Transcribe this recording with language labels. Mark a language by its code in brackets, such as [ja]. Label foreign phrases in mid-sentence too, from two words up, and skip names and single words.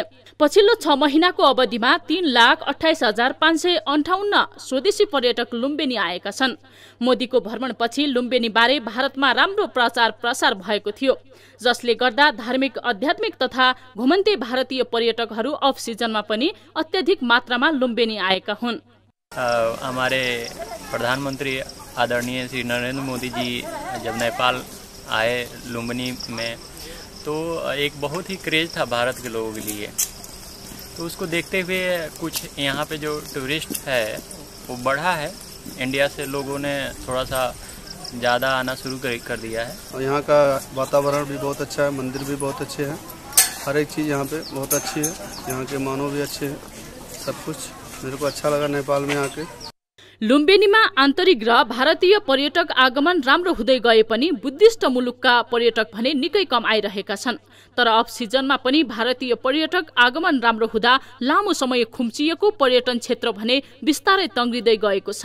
[ne] पछिल्लो 6 महिनाको अवधिमा 3,28,558 स्वदेशी पर्यटक लुम्बिनी आएका छन्। मोदीको भ्रमणपछि लुम्बिनी बारे भारतमा राम्रो प्रचार प्रसार भएको थियो, जसले गर्दा धार्मिक, आध्यात्मिक तथा घुमन्ते भारतीय पर्यटकहरू अफ सिजनमा पनि अत्यधिक मात्रामा लुम्बिनी आएका हुन्। [hi] हमारे प्रधानमंत्री आदरणीय श्री नरेंद्र मोदी जी जब नेपाल आए लुम्बिनी में, तो एक बहुत ही क्रेज था भारत के लोगों के लिए। तो उसको देखते हुए कुछ यहाँ पे जो टूरिस्ट है वो बढ़ा है। इंडिया से लोगों ने थोड़ा सा ज़्यादा आना शुरू कर दिया है। और यहाँ का वातावरण भी बहुत अच्छा है, मंदिर भी बहुत अच्छे हैं, हर एक चीज़ यहाँ पे बहुत अच्छी है, यहाँ के मानव भी अच्छे हैं, सब कुछ मेरे को अच्छा लगा नेपाल में आके। [ne] लुम्बिनीमा आन्तरिक र भारतीय पर्यटक आगमन राम्रो हुँदै गए पनि बुद्धिस्ट मुलुकका पर्यटक भने निकै कम आइरहेका छन्। तर अफ सिजनमा पनि भारतीय पर्यटक आगमन राम्रो हुँदा लामो समय खुम्चिएको पर्यटन क्षेत्र भने बिस्तारै तङ्ग्रिँदै गएको छ।